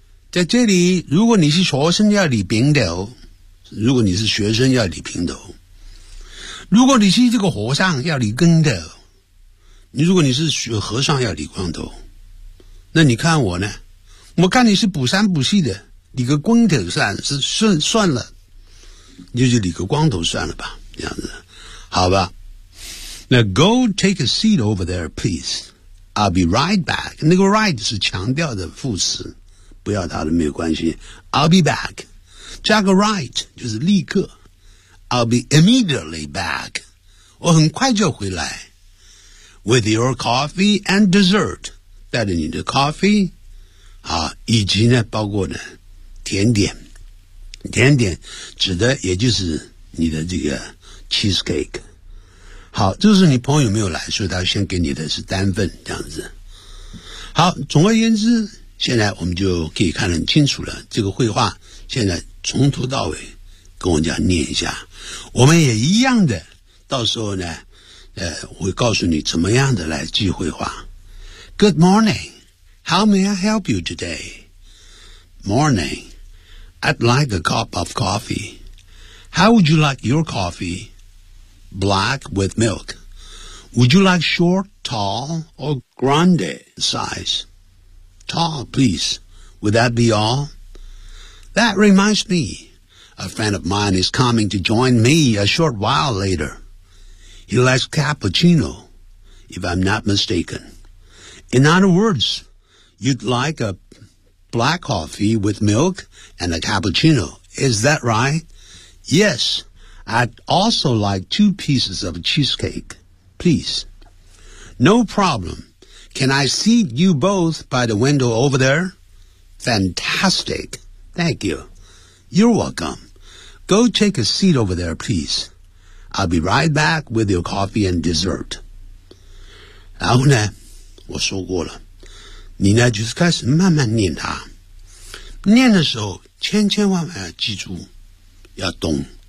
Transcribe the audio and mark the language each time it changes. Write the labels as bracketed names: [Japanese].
[Chinese] 在这里，如果你是学生，要理平头；如果你是学生，要理平头；如果你是这个和尚，要理跟头；你如果你是和尚，要理光头。那你看我呢？我看你是补三补四的，理个光头算了，你就理个光头算了吧，这样子，好吧？ [English] 那 go take a seat over there, please. I'll be right back. [Chinese] 那个 right 是强调的副词，不要它的没有关系。 [English] I'll be back. [Chinese] 加个 right 就是立刻。 [English] I'll be immediately back. [Chinese] 我很快就回来。 [English] With your coffee and dessert. [Chinese] 带着你的 coffee, 好，以及呢，包括呢，甜点。甜点指的也就是你的这个 cheesecake。好，这是你朋友没有来，所以他先给你的是单份这样子。好，总而言之，现在我们就可以看得很清楚了。这个绘画现在从头到尾跟我讲念一下，我们也一样的，到时候呢，我会告诉你怎么样的来记绘画。 [English] Good morning, how may I help you today? Morning, I'd like a cup of coffee. How would you like your coffee? Black with milk. Would you like short, tall, or grande size? Tall, please. Would that be all? That reminds me. A friend of mine is coming to join me a short while later. He likes cappuccino, if I'm not mistaken. In other words, you'd like a black coffee with milk and a cappuccino. Is that right? Yes. I'd also like two pieces of cheesecake, please. No problem. Can I seat you both by the window over there? Fantastic. Thank you. You're welcome. Go take a seat over there, please. I'll be right back with your coffee and dessert. [Chinese] 然后呢，我说过了，你呢就是开始慢慢念它。念的时候，千千万万要记住，要懂。